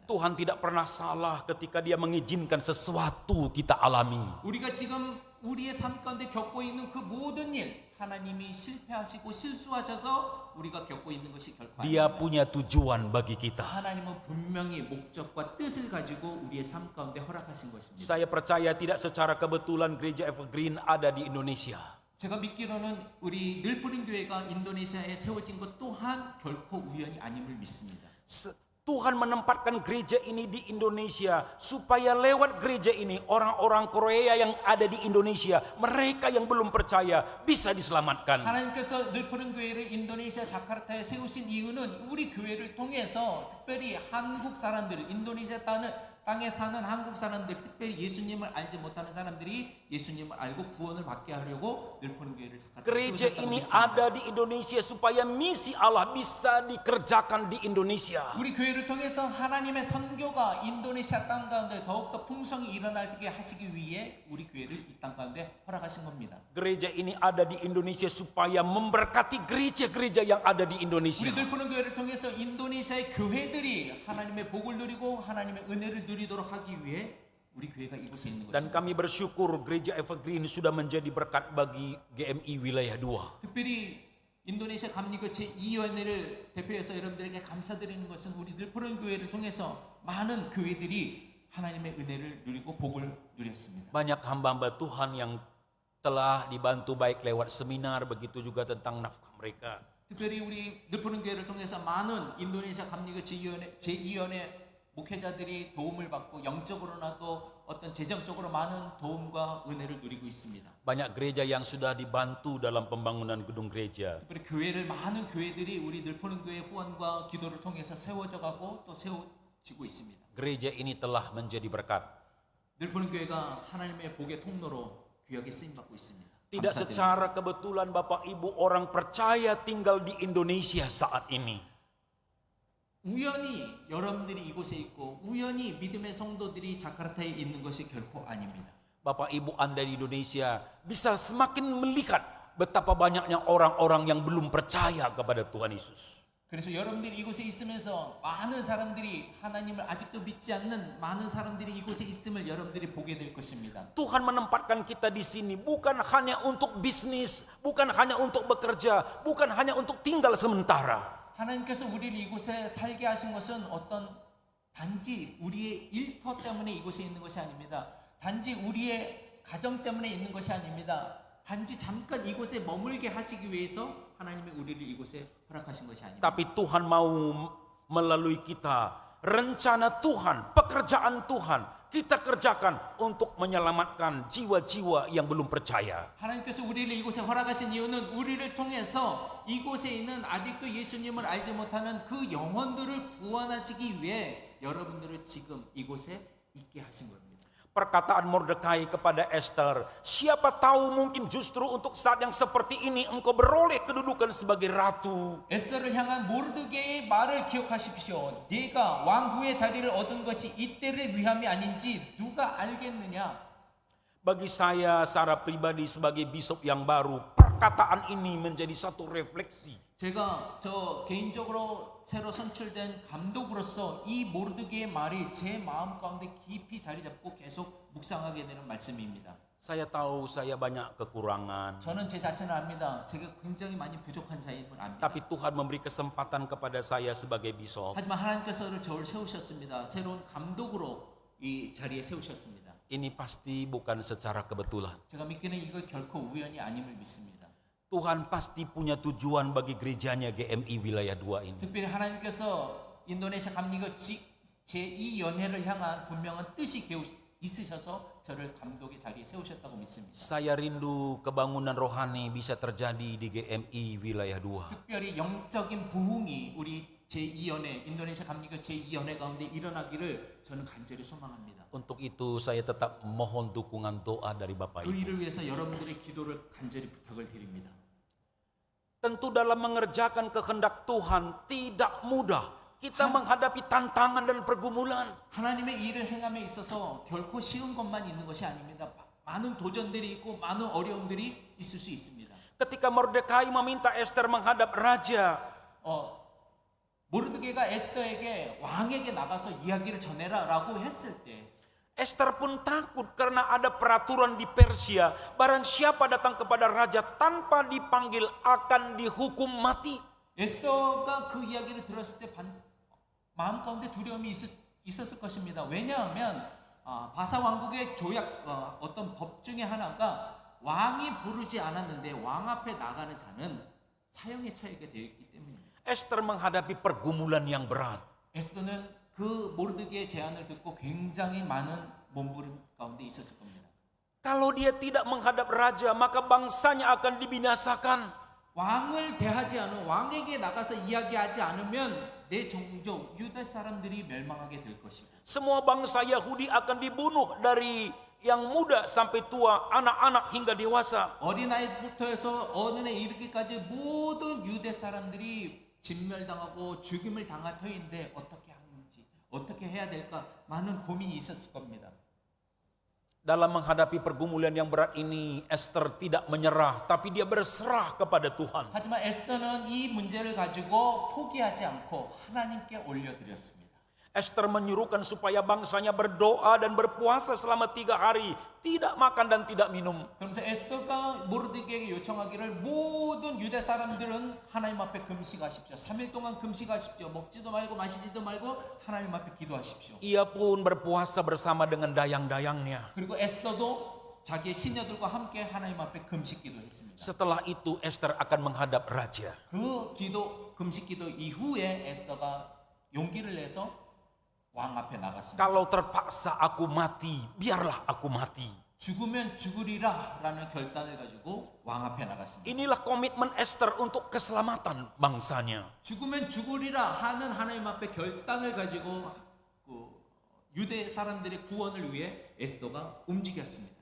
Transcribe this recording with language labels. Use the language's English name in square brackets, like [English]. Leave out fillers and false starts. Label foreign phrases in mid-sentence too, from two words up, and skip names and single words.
[Indonesian] Tuhan tidak pernah salah ketika Dia mengizinkan sesuatu kita alami. [Korean] 우리가 지금 우리의 삶 가운데 겪고 있는 그 모든 일 하나님이 실패하시고 실수하셔서 우리가 겪고 있는 것이 결코 [Indonesian] Dia [Korean] 아닙니다. [Indonesian] punya tujuan bagi kita. [Korean] 하나님은 분명히 목적과 뜻을 가지고 우리의 삶 가운데 허락하신 것입니다. [Indonesian] Saya percaya tidak secara kebetulan gereja Evergreen ada di Indonesia. [Korean] 제가 믿기로는 우리 늘푸른 교회가 인도네시아에 세워진 것 또한 결코 우연이 아님을 믿습니다. [Indonesian] Tuhan menempatkan gereja ini di Indonesia supaya lewat gereja ini orang-orang Korea yang ada di Indonesia, mereka yang belum percaya bisa diselamatkan. [Korean] 하나님께서 늘푸른 교회를 인도네시아 자카르타에 세우신 이유는 우리 교회를 통해서 특별히 한국 사람들, 인도네시아 땅에 사는 한국 사람들, 특별히 예수님을 알지 못하는 사람들이 예수님을 알고 구원을 받게 하려고 늘푸른 교회를 자카르타에 [Indonesian] Gereja [Korean] 세우셨다고 [Indonesian] ini [Korean] 믿습니다. [Indonesian] ada di Indonesia supaya misi Allah bisa dikerjakan di Indonesia. [Korean] 우리 교회를 통해서 하나님의 선교가 인도네시아 땅 가운데 더욱더 풍성히 일어나게 하시기 위해 우리 교회를 이 땅 가운데 허락하신 겁니다. [Indonesian] Gereja ini ada di Indonesia supaya memberkati gereja-gereja yang ada di Indonesia. [Korean] 우리 늘푸른 교회를 통해서 인도네시아의 교회들이 하나님의 복을 누리고 하나님의 은혜를 누리도록 하기 위해 우리 교회가 이곳에 있는 [Indonesian] Dan [Korean] 것입니다. [Indonesian] kami bersyukur gereja Evergreen sudah menjadi berkat bagi GMI wilayah 2. [Korean] 특별히 인도네시아 감리교 제2위원회를 대표해서 여러분들에게 감사드리는 것은 우리 늘푸른 교회를 통해서 많은 교회들이 하나님의 은혜를 누리고 복을 누렸습니다. [Indonesian] Banyak hamba-hamba Tuhan yang telah dibantu baik lewat seminar, begitu juga tentang nafkah mereka. [Korean] 특별히 우리 늘푸른 교회를 통해서 많은 인도네시아 감리교 제2위원회 목회자들이 도움을 받고 영적으로나도 어떤 재정적으로 많은 도움과 은혜를 누리고 있습니다. [Indonesian] Banyak gereja yang sudah dibantu dalam pembangunan gedung gereja. [Korean] 특별히 교회를 많은 교회들이 우리 늘푸른 교회 후원과 기도를 통해서 세워져 가고 또 세워지고 있습니다. [Indonesian] Gereja ini telah menjadi berkat. [Korean] 늘푸른 교회가 하나님의 복의 통로로 귀하게 쓰임 받고 있습니다. [Indonesian] Tidak [Korean] 감사드립니다. [Indonesian] secara kebetulan Bapak Ibu orang percaya tinggal di Indonesia saat ini. [Korean] 우연히 여러분들이 이곳에 있고 우연히 믿음의 성도들이 자카르타에 있는 것이 결코 아닙니다. [Indonesian] Bapak Ibu Anda di Indonesia bisa semakin melihat betapa banyaknya orang-orang yang belum percaya kepada Tuhan Yesus. [Korean] 그래서 여러분들이 이곳에 있으면서 많은 사람들이 하나님을 아직도 믿지 않는 많은 사람들이 이곳에 있음을 여러분들이 보게 될 것입니다. [Indonesian] Tuhan menempatkan kita di sini bukan hanya untuk bisnis, bukan hanya untuk bekerja, bukan hanya untuk tinggal sementara. [Korean] 하나님께서 우리를 이곳에 살게 하신 것은 어떤 단지 우리의 일터 때문에 이곳에 있는 것이 아닙니다. 단지 우리의 가정 때문에 있는 것이 아닙니다. 단지 잠깐 이곳에 머물게 하시기 위해서 하나님이 우리를 이곳에 허락하신 것이 아닙니다. [Indonesian] Tapi Tuhan mau melalui kita, rencana Tuhan, pekerjaan Tuhan, kita kerjakan untuk menyelamatkan jiwa-jiwa yang belum percaya. [Korean] 하나님께서 우리를 이곳에 허락하신 이유는 우리를 통해서 이곳에 있는 아직도 예수님을 알지 못하는 그 영혼들을 구원하시기 위해 여러분들을 지금 이곳에 있게 하신 겁니다. [Indonesian] Perkataan Mordekai kepada Esther, siapa tahu mungkin justru untuk saat yang seperti ini engkau beroleh kedudukan sebagai ratu. [Korean] 에스더를 향한 모르드게의 말을 기억하십시오. 네가 왕후의 자리를 얻은 것이 이때를 위함이 아닌지 누가 알겠느냐? [Indonesian] Bagi saya secara pribadi sebagai bishop yang baru, perkataan ini menjadi satu refleksi. [Korean] 제가 저 개인적으로 새로 선출된 감독으로서 이 모르드게의 말이 제 마음 가운데 깊이 자리 잡고 계속 묵상하게 되는 말씀입니다. [Indonesian] Saya tahu saya banyak kekurangan, [Korean] 저는 제 자신을 압니다. 제가 굉장히 많이 부족한 자임을 압니다. [Indonesian] tapi Tuhan memberi kesempatan kepada saya sebagai bishop. [Korean] 하지만 하나님께서 저를 세우셨습니다. 새로운 감독으로 이 자리에 세우셨습니다. [Indonesian] Ini pasti bukan secara kebetulan. [Korean] 제가 믿기는 이거 결코 우연이 아님을 믿습니다. [Indonesian] Tuhan pasti punya tujuan bagi gerejanya GMI wilayah 2 ini. [Korean] 특별히 하나님께서 인도네시아 감리교 제2연회를 향한 분명한 뜻이 있으셔서 저를 감독의 자리에 세우셨다고 믿습니다. [Indonesian] Saya rindu kebangunan rohani bisa terjadi di GMI wilayah 2. [Korean] 특별히 영적인 부흥이 우리 제2연회 인도네시아 감리교 제2연회 가운데 일어나기를 저는 간절히 소망합니다. [Indonesian] Untuk itu saya tetap mohon dukungan doa dari Bapak [Korean] 그 [Indonesian] Ibu. [Korean] 일을 위해서 여러분들의 기도를 간절히 부탁을 드립니다. [Indonesian] Tentu dalam mengerjakan kehendak Tuhan tidak mudah. Kita menghadapi tantangan dan pergumulan. [Korean] 하나님의 일을 행함에 있어서 결코 쉬운 것만 있는 것이 아닙니다. 많은 도전들이 있고 많은 어려움들이 있을 수 있습니다. [Indonesian] Ketika Mordekai meminta Esther menghadap raja, [Korean] 모르드게가 에스더에게 왕에게 나가서 이야기를 전해라라고 했을 때 [Indonesian] Esther pun takut karena ada peraturan di Persia. Barang siapa datang kepada raja tanpa dipanggil akan dihukum mati. [Korean] 에스더가 그 이야기를 들었을 때 마음 가운데 두려움이 있었을 것입니다. 왜냐하면 바사 왕국의 조약 어떤 법 중에 하나가 왕이 부르지 않았는데 왕 앞에 나가는 자는 사형에 처하게 되어 있기 때문입니다. [Indonesian] Esther menghadapi pergumulan yang berat. [Korean] 에스더는 그 모르드게의 제안을 듣고 굉장히 많은 몸부림 가운데 있었을 겁니다. [Indonesian] Kalau dia tidak menghadap raja, maka bangsanya akan dibinasakan. [Korean] 왕을 대하지 않은 왕에게 나가서 이야기하지 않으면 내 종족 유다 사람들이 멸망하게 될 것이고 [Indonesian] Semua bangsa Yahudi akan dibunuh dari yang muda sampai tua, anak-anak hingga dewasa. [Korean] 어린아이부터 해서 어른에 이르기까지 모든 유대 사람들이 진멸당하고 죽임을 당할 터인데 어떻게 하는지 어떻게 해야 될까 많은 고민이 있었을 겁니다. [Indonesian] Dalam menghadapi pergumulan yang berat ini, Esther tidak menyerah, tapi dia berserah kepada Tuhan. [Korean] 하지만 에스더는 이 문제를 가지고 포기하지 않고 하나님께 올려드렸습니다. [Indonesian] Esther menyuruhkan supaya bangsanya berdoa dan berpuasa selama 3 hari, tidak makan dan tidak minum. [Korean] 그러면서 에스더가 모르드게에게 요청하기를 모든 유대 사람들은 하나님 앞에 금식하십시오. 3일 동안 금식하십시오. 먹지도 말고 마시지도 말고 하나님 앞에 기도하십시오. [Indonesian] Ia pun berpuasa bersama dengan dayang-dayangnya. [Korean] 그리고 에스더도 자기의 시녀들과 함께 하나님 앞에 금식 기도했습니다. [Indonesian] Setelah itu Esther akan menghadap raja. [Korean] 그 기도 금식 기도 이후에 에스더가 용기를 내서 왕 앞에 나갔습니다. [Indonesian] Kalau terpaksa aku mati, biarlah aku mati. [Korean] 죽으면 죽으리라라는 결단을 가지고 왕 앞에 나갔습니다. [Indonesian] Inilah komitmen Esther untuk keselamatan bangsanya. [Korean] 죽으면 죽으리라 하는 하나님 앞에 결단을 가지고 그 유대 사람들의 구원을 위해 에스더가 움직였습니다.